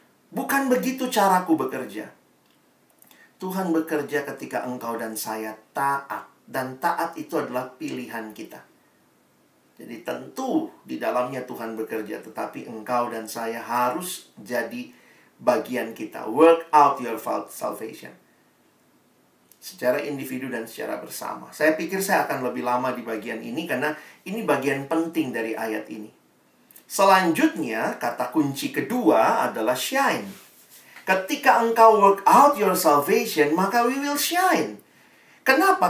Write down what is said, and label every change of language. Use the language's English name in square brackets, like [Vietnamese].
[Indonesian] Bukan begitu caraku bekerja. Tuhan bekerja ketika engkau dan saya taat. Dan taat itu adalah pilihan kita. Jadi tentu di dalamnya Tuhan bekerja. Tetapi engkau dan saya harus jadi bagian kita. [English] Work out your salvation. [Indonesian] Secara individu dan secara bersama. Saya pikir saya akan lebih lama di bagian ini. Karena ini bagian penting dari ayat ini. Selanjutnya kata kunci kedua adalah shine. Ketika engkau [English] work out your salvation, maka we will shine. Kenapa?